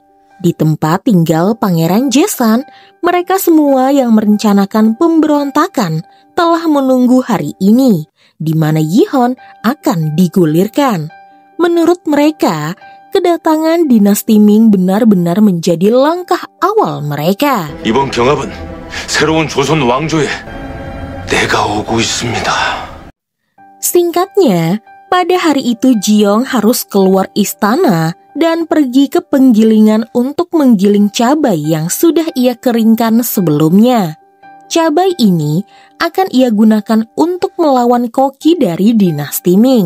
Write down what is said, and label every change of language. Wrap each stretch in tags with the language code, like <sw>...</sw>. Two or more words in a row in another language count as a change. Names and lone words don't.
<id>Di tempat tinggal Pangeran Jaesan, mereka semua yang merencanakan pemberontakan telah menunggu hari ini, di mana Yihon akan digulirkan. Menurut mereka, kedatangan dinasti Ming benar-benar menjadi langkah awal mereka.</id> <ko>이번 경합은 새로운 조선 왕조에 내가 오고 있습니다.</ko> <id>Singkatnya, pada hari itu Jiang harus keluar istana dan pergi ke penggilingan untuk menggiling cabai yang sudah ia keringkan sebelumnya. Cabai ini akan ia gunakan untuk melawan koki dari dinasti Ming.</id>